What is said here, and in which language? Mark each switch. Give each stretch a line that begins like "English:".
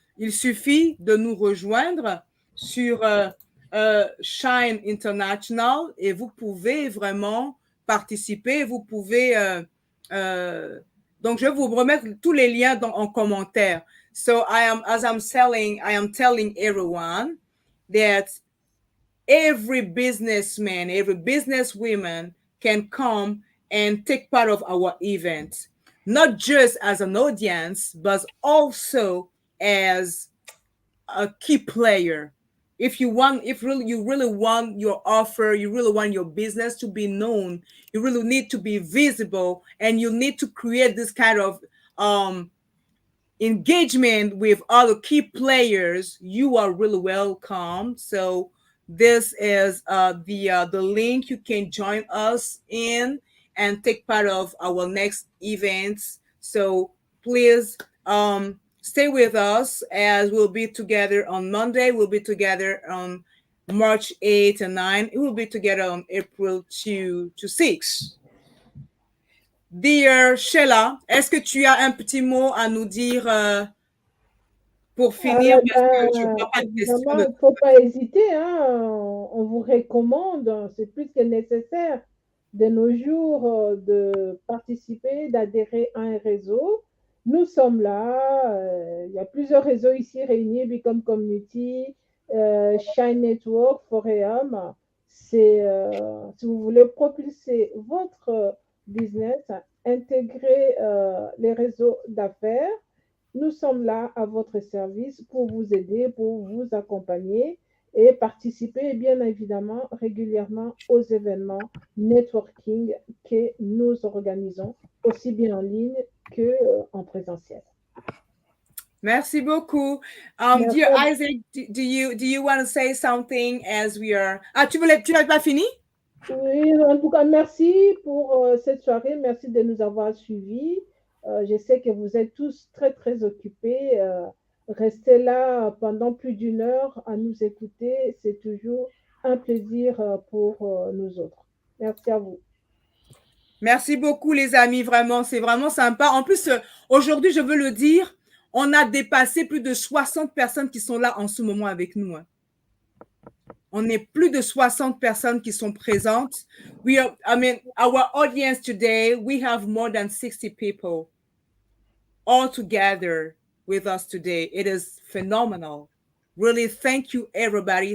French: Il suffit de nous rejoindre sur Shine International et vous pouvez vraiment participer. Vous pouvez... donc, je vais vous remettre tous les liens en commentaire.
English: So I am telling everyone that every businessman, every businesswoman can come and take part of our event, not just as an audience, but also as a key player. If you really want your offer, you really want your business to be known, you really need to be visible, and you need to create this kind of engagement with other key players, you are really welcome. So this is the link you can join us in and take part of our next events. So please stay with us as we'll be together on Monday. We'll be together on March 8 and 9. We'll be together on April 2 to 6. Dear Sheila,
French: est-ce que tu as un petit mot à nous dire pour finir? Parce que je vois pas de questions. Il ne faut pas hésiter. Hein. On vous recommande, c'est plus que nécessaire de nos jours de participer, d'adhérer à un réseau. Nous sommes là. Il y a plusieurs réseaux ici réunis, Become Community, Shine Network, Forum. Si vous voulez propulser votre business, intégrer les réseaux d'affaires, nous sommes là à votre service pour vous aider, pour vous accompagner et participer bien évidemment régulièrement aux événements networking que nous organisons, aussi bien en ligne qu'en présentiel. Merci beaucoup.
English: Dear Isaac, do you want to say something as we are...
French: Ah, tu n'as pas fini? Oui, en tout cas, merci pour cette soirée. Merci de nous avoir suivis. Je sais que vous êtes tous très, très occupés. Rester là pendant plus d'une heure à nous écouter, c'est toujours un plaisir pour nous autres. Merci à vous. Merci beaucoup, les amis. Vraiment, c'est vraiment sympa. En plus, aujourd'hui, je veux le dire, on a dépassé plus de 60 personnes qui sont là en ce moment avec nous. Hein. On est plus de 60 personnes qui sont présentes.
English: Our audience today, we have more than 60 people all together with us today. It is phenomenal. Really, thank you, everybody.